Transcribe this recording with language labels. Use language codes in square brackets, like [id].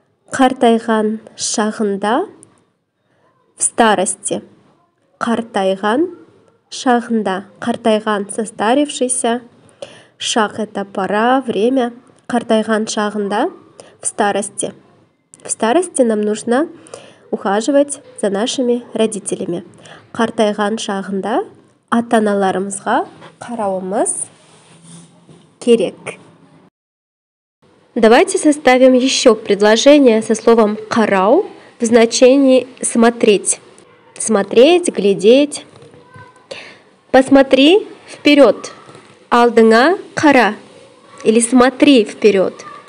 [kk] Қартайған шағында, [ru] в старости. [kk] Қартайған шағында. Қартайған — состарившийся. [ru] Шаг — это пора, время. [kk] Қартайған шағында, [ru] в старости. В старости нам нужно ухаживать за нашими родителями. [kk] Қартайған шағында ата-аналарымызға қарауымыз керек. [ru] Давайте составим еще предложение со словом «қарау» в значении «смотреть». Смотреть, глядеть. Посмотри вперед. [kk] Алдыңа қара. [ru] Или смотри вперед.